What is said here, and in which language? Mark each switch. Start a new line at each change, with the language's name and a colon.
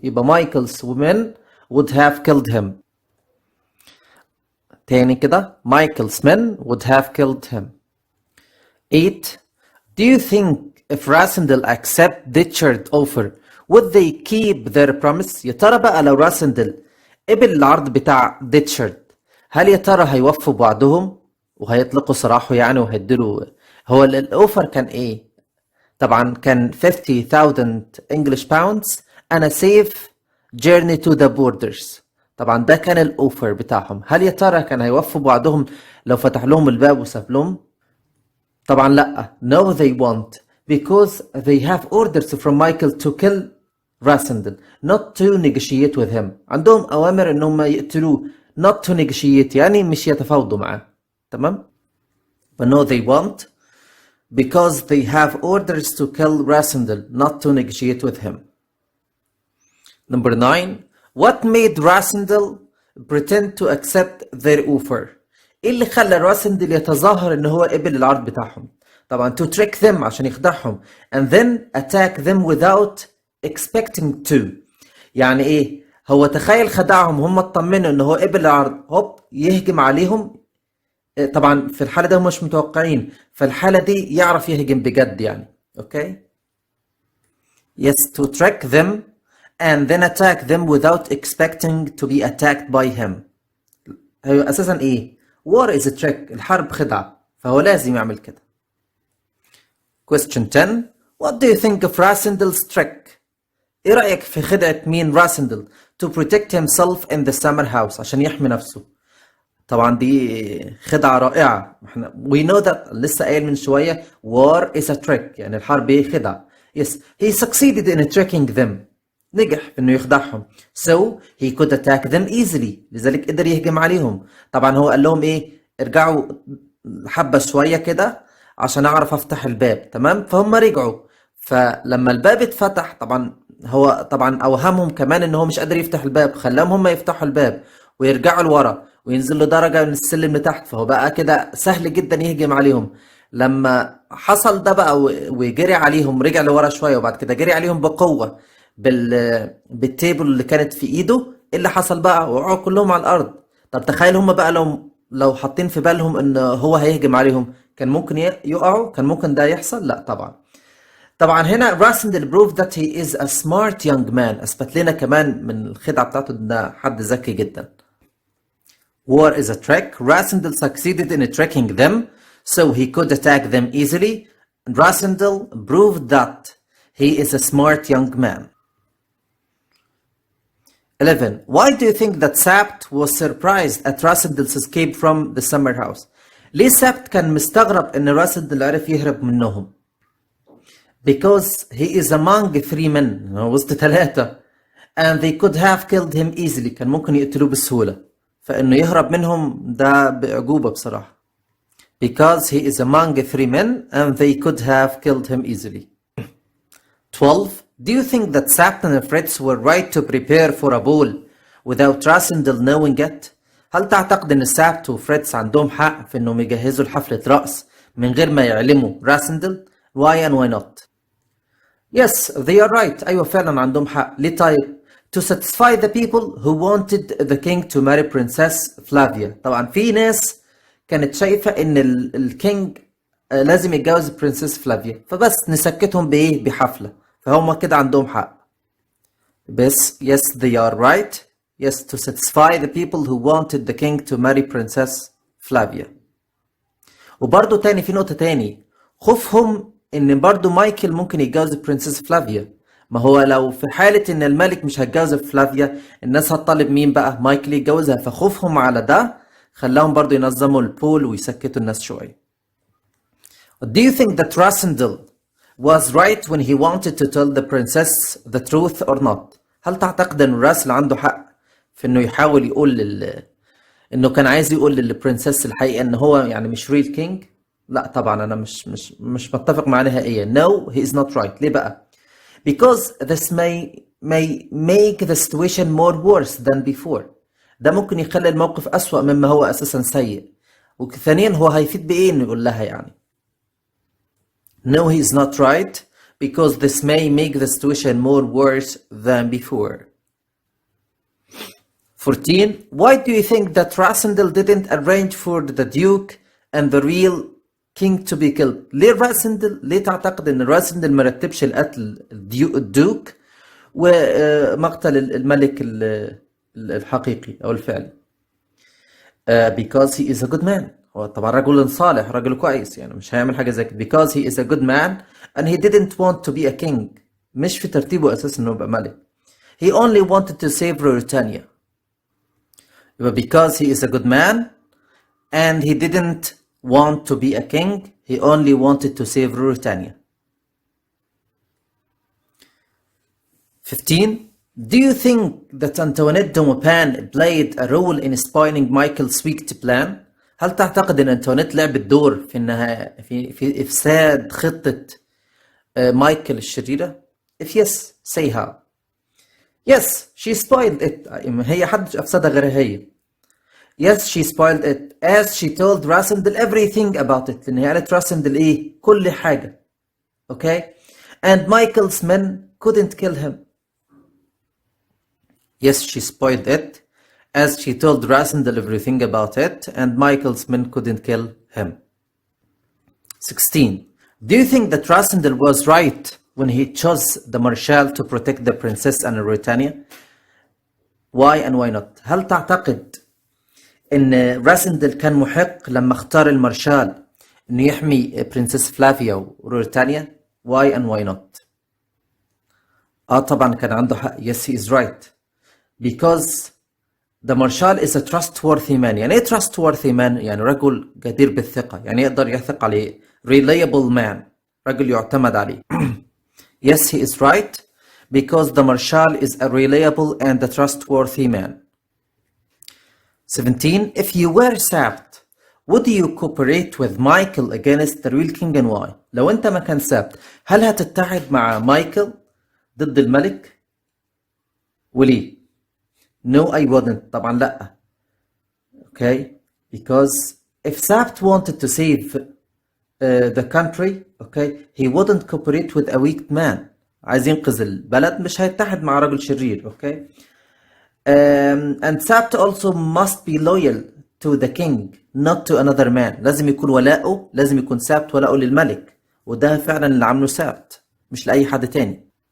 Arabic: يبقى
English: Michael's women would have killed him.
Arabic: تاني كده
English: Michael's men would have killed him. 8. Do you think if Rasindel accept Ditchard's offer would they keep their promise?
Arabic: يا ترى بقى لو راسندل قبل العرض بتاع ديتشارد هل يا ترى هيوفوا بوعدهم وهيطلقوا سراحه يعني وهيديله؟ هو الاوفر كان ايه؟ طبعا كان
English: 50,000 English pounds and a safe journey to the borders.
Arabic: طبعا ده كان الاوفر بتاعهم. هل يا ترى كان هيوفوا بوعدهم لو فتح لهم الباب وساب لهم؟ طبعا لا.
English: No, they won't because they have orders from Michael to kill Rasindel, not to negotiate with him.
Arabic: عندهم أوامر إنهم يقتلوه.
English: not to negotiate
Arabic: يعني مش يتفاوضوا معاه. تمام؟
English: But no, they won't because they have orders to kill Rasindel, not to negotiate with him. Number 9. What made Rasindel pretend to accept their offer?
Arabic: إيه اللي خلى راسندل يتظاهر إن هو قبل العرض بتاعهم؟ طبعا
English: to trick them
Arabic: عشان يخدعهم
English: and then attack them without expecting to.
Arabic: يعني ايه؟ هو تخيل خدعهم هم اطمنوا ان هو قبل العرض هوب يهجم عليهم. طبعا في الحالة ده هم مش متوقعين. فالحالة دي يعرف يهجم بجد يعني. اوكي؟
English: Yes, to trick them and then attack them without expecting to be attacked by him.
Arabic: هو اساسا ايه؟
English: war is a trick.
Arabic: الحرب خدعة. فهو لازم يعمل كده. Question 10.
English: What do you think of Rasindel's trick?
Arabic: ايه رأيك في خدعة مين راسندل
English: to protect himself in the summer house
Arabic: عشان يحمي نفسه؟ طبعا دي خدعة رائعة. احنا
English: we know that
Arabic: لسه قايل من شوية
English: war is a trick
Arabic: يعني الحرب ايه خدعة.
English: Yes, he succeeded in tricking them.
Arabic: نجح في انه يخدعهم.
English: So he could attack them easily.
Arabic: لذلك قدر يهجم عليهم. طبعا هو قال لهم ايه؟ ارجعوا حبة شوية كده عشان اعرف افتح الباب. تمام؟ فهم رجعوا. فلما الباب اتفتح طبعا هو طبعا اوهمهم كمان ان هو مش قادر يفتح الباب. خلاهم هم يفتحوا الباب ويرجعوا لورا وينزلوا درجة من السلم لتحت. فهو بقى كده سهل جدا يهجم عليهم. لما حصل ده بقى وجري عليهم رجع لورا شوية وبعد كده جري عليهم بقوة بالتيبل اللي كانت في ايده. ايه اللي حصل بقى؟ وقعوا كلهم على الارض. طب تخيل هم بقى لو حاطين في بالهم ان هو هيهجم عليهم كان ممكن يقعوا؟ كان ممكن ده يحصل؟ لا طبعا. طبعا هنا راسندل
English: proved that he is a smart young man.
Arabic: اثبت لنا كمان من الخدعة بتاعته ده حد ذكي جدا.
English: War is a trick. Rasindel succeeded in tricking them so he could attack them easily. Rasindel proved that he is a smart young man. 11. Why do you think that Sabt was surprised at Rasendel's escape from the summer house?
Arabic: ليه سابت كان مستغرب ان راسندل عرف يهرب منهم؟
English: Because he is among 3 men.
Arabic: هو وسط 3.
English: And they could have killed him easily.
Arabic: كان ممكن يقتلوه بسهولة. فإنه يهرب منهم ده بأعجوبة بصراحة.
English: Because he is among 3 men and they could have killed him easily. 12. Do you think that Sapt and Fritz were right to prepare for a ball without Rasendel knowing it?
Arabic: هل تعتقد ان سابت وفريتز عندهم حق في انهم يجهزوا لحفلة رقص من غير ما يعلموا راسندل؟
English: Why and why not? Yes, they are right.
Arabic: أيوة فعلا عندهم حق. ليه طيب؟
English: To satisfy the people who wanted the king to marry Princess Flavia.
Arabic: طبعا في ناس كانت شايفة ان الكينج لازم يتجوز برنسس فلافيا، فبس نسكتهم بايه؟ بحفلة. فهم كده عندهم حق. بس
English: yes they are right. Yes, to satisfy the people who wanted the king to marry Princess Flavia.
Arabic: وبرضه تاني في نقطة تاني، خوفهم ان برضه مايكل ممكن يتجوز برنسس فلافيا. ما هو لو في حالة ان الملك مش هيتجوز فلافيا، الناس هتطالب مين بقى؟ مايكل يتجوزها. فخوفهم على ده خلاهم برضه ينظموا البول ويسكتوا الناس شوية.
English: Do you think that Rasendel was right when he wanted to tell the princess the truth or not?
Arabic: هل تعتقد ان راسل عنده حق في انه يحاول يقول انه كان عايز يقول للبرنسس الحقيقة ان هو يعني مش ريل كينج؟ لا طبعا انا مش متفق معاه نهائيا.
English: No, he is not right.
Arabic: ليه بقى؟
English: Because this may make the situation more worse than before.
Arabic: ده ممكن يخلي الموقف أسوأ مما هو أساسا سيء. وثانيا هو هيفيد بإيه إنه يقول لها يعني؟
English: No, he is not right because this may make the situation more worse than before. 14. Why do you think that Rasendel didn't arrange for the Duke and the real king to be killed?
Arabic: ليه راسندل؟ ليه تعتقد ان راسندل مرتبش القتل الدوك ومقتل الملك الحقيقي او الفعلي؟
English: Because he is a good man.
Arabic: هو طبعا رجل صالح، رجل كويس، يعني مش هيعمل حاجة زي كده.
English: Because he is a good man and he didn't want to be a king.
Arabic: مش في ترتيبه اساسا انه يبقى ملك.
English: He only wanted to save Britannia. Because he is a good man and he didn't want to be a king, he only wanted to save Britannia. 15. Do you think that Antoinette de Maupin played a role in spoiling Michael's wicked plan?
Arabic: هل تعتقد ان أنتونيت لعبت دور في إفساد خطة مايكل الشريرة؟
English: If yes, say how. Yes, she spoiled it.
Arabic: هي حدش أفسدها غير هي.
English: Yes, she spoiled it as she told Rasendel everything about it.
Arabic: لأن هي قالت راسندل إيه؟ كل حاجة.
English: Okay? And Michael's men couldn't kill him. Yes, she spoiled it as she told Rasendel everything about it and Michael's men couldn't kill him. 16. Do you think that Rasendel was right when he chose the Marshal to protect the princess and Britannia? Why and why not?
Arabic: هل تعتقد ان راسندل كان محق لما اختار المارشال انه يحمي برنسس فلافيا وبريطانيا؟
English: Why and why not?
Arabic: طبعا كان عنده حق.
English: Yes, he is right. Because the marshal is a trustworthy man.
Arabic: يعني ايه trustworthy man؟ يعني رجل جدير بالثقة، يعني يقدر يثق عليه.
English: Reliable man،
Arabic: رجل يعتمد عليه.
English: Yes, he is right because the marshal is a reliable and a trustworthy man. 17. If you were sapped, would you cooperate with Michael against the real king and why?
Arabic: لو انت ما كان sapped، هل هتتحد مع مايكل ضد الملك؟ وليه؟
English: No, I wouldn't.
Arabic: طبعا لا.
English: Okay? Because if Sapt wanted to save the country, okay, he wouldn't cooperate with a weak man.
Arabic: عايز ينقذ البلد، مش هيتحد مع رجل شرير.
English: Okay? And Sapt also must be loyal to the king, not to another man.
Arabic: لازم يكون ولاؤه، لازم يكون Sapt ولاؤه للملك. وده فعلا اللي عمله Sapt، مش لأي حد تاني.